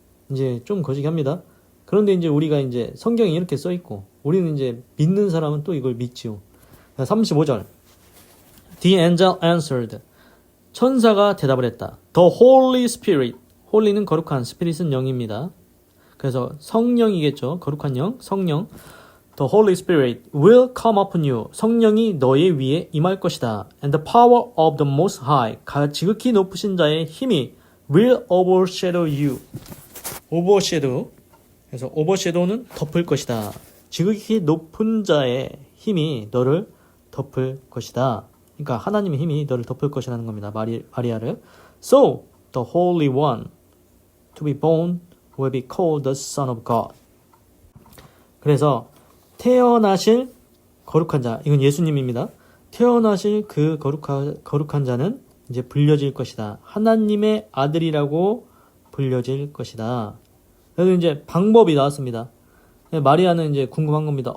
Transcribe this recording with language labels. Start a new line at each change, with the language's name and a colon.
Korean: 이제 좀 거시기합니다. 그런데 이제 우리가 이제 성경에 이렇게 써 있고, 우리는 이제 믿는 사람은 또 이걸 믿지요.
English: 35절. The angel answered.
Korean: 천사가 대답을 했다.
English: The Holy Spirit.
Korean: 홀리는 거룩한, 스피릿은 영입니다. 그래서 성령이겠죠. 거룩한 영, 성령.
English: The Holy Spirit will come upon you.
Korean: 성령이 너의 위에 임할 것이다.
English: And the power of the Most High.
Korean: 지극히 높으신 자의 힘이
English: will overshadow you. overshadow.
Korean: 그래서 overshadow는 덮을 것이다. 지극히 높은 자의 힘이 너를 덮을 것이다. 그러니까 하나님의 힘이 너를 덮을 것이라는 겁니다. 마리아를.
English: So the Holy One to be born will be called the Son of God.
Korean: 그래서 태어나실 거룩한 자, 이건 예수님입니다. 태어나실 그 거룩한 자는 이제 불려질 것이다. 하나님의 아들이라고 불려질 것이다. 그래서 이제 방법이 나왔습니다. 마리아는 이제 궁금한 겁니다.